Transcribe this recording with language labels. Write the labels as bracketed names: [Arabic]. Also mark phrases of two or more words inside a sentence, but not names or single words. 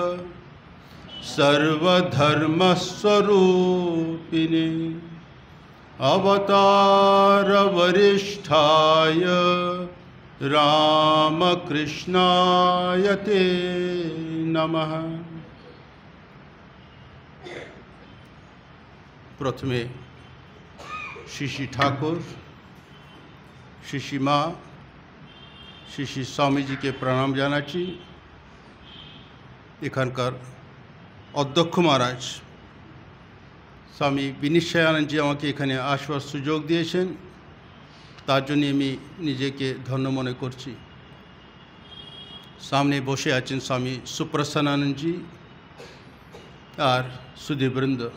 [Sanskrit] सर्वधर्मस्वरूपिणे अवतारवरिष्ठाय रामकृष्णाय ते नमः। [Bangla] প্রথমে শ্রী ঠাকুর, শ্রী মা, শ্রী স্বামী জী কে প্রণাম जानाচ্ছি। এখানকার অধ্যক্ষ মহারাজ স্বামী বিনিশ্চয়ানন্দজি আমাকে এখানে আসবার সুযোগ দিয়েছেন, তার জন্য আমি নিজেকে ধন্য মনে করছি। সামনে বসে আছেন স্বামী সুপ্রসন্নানন্দজি আর সুধীবৃন্দ।